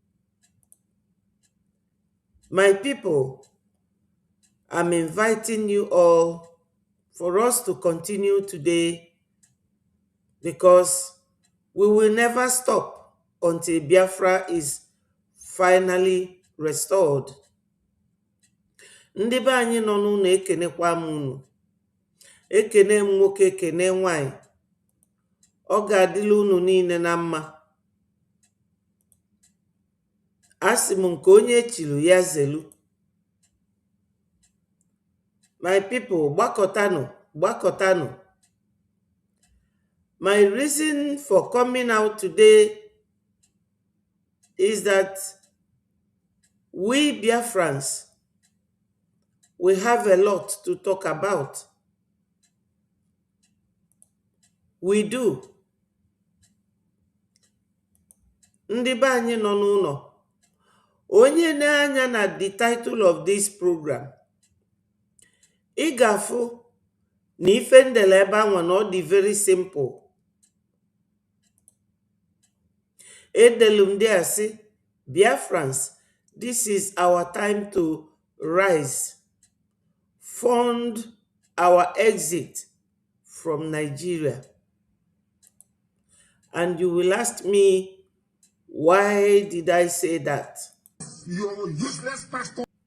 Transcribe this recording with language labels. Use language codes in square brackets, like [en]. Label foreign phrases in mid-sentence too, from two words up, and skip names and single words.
[en] My people, I'm inviting you all for us to continue today because we will never stop until Biafra is finally restored. [ig] Ndị be anyị nọ n'ụlọ ekenekwa m unu. Ekene m nwoke, ekene nwanyị. Ọ ga-adịla unu niile na mma. Asị m nke onye echilu ya zelu. [en] My people, [ig] gbakọtanụ, gbakọtanụ. [en] My reason for coming out today is that we Biafrans, we have a lot to talk about. We do. [ig] Ndị be anyị nọ n'ụlọ. Onye na-anya na [en] the title of this program. [ig] Ị ga-afụ na ife ndele ebe anwa na ọ dị [en] very simple. [ig] Edelu ndị a sị, Biafrans, [en] this is our time to rise. Fund our exit from Nigeria. And you will ask me, why did I say that? You're useless pastor.